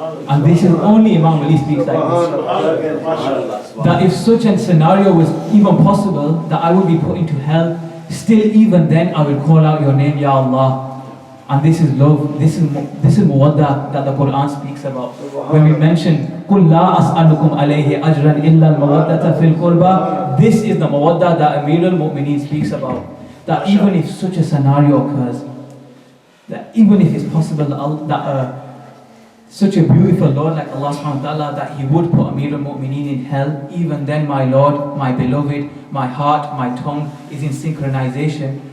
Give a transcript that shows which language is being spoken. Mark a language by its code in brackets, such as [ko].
[en] And this is only Imam Ali speaks like this. That if such a scenario was even possible, that I would be put into hell, still even then I will call out your name, Ya Allah. And this is love, this is muwadda that the Quran speaks about. When we mention, [ar] قُلْ لَا أَسْأَلُكُمْ عَلَيْهِ أَجْرًا إِلَّا الْمَوَدَّةَ فِي الْقُرْبَى. [en] This is the muwadda that Amir al-Mu'mineen speaks about. That even if such a scenario occurs, that even if it's possible that such a beautiful Lord like Allah subhanahu wa ta'ala, that He would put Amir al-Mu'mineen in hell, even then my Lord, my beloved, my heart, my tongue is in synchronization.